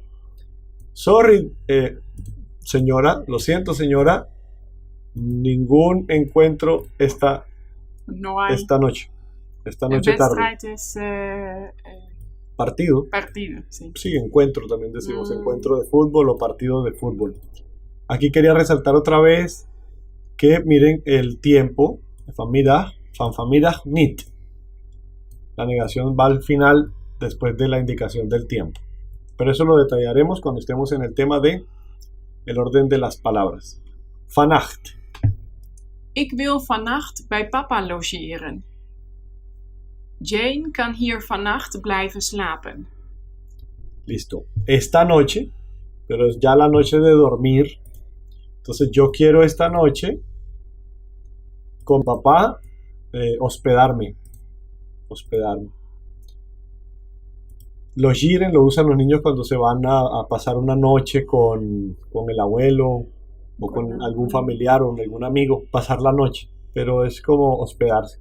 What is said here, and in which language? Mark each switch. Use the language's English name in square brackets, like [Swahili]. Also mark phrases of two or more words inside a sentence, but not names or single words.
[Spanish] Sorry, señora, lo siento, señora, ningún encuentro esta noche. Esta noche tarde. Es partido. Partido, sí. Sí, encuentro también decimos, encuentro de fútbol o partido de fútbol. Aquí quería resaltar otra vez que miren el tiempo, [Dutch] vanmiddag niet. [Spanish] La negación va al final después de la indicación del tiempo. Pero eso lo detallaremos cuando estemos en el tema de el orden de las palabras. [Dutch] Vannacht. Ik wil vannacht bij papa logeren. Jane kan hier vannacht blijven slapen. [Spanish] Listo. Esta noche, pero es ya la noche de dormir. Entonces yo quiero esta noche con papá hospedarme. Logieren lo usan los niños cuando se van a pasar una noche con el abuelo o con algún familiar o algún amigo, pasar la noche, pero es como hospedarse.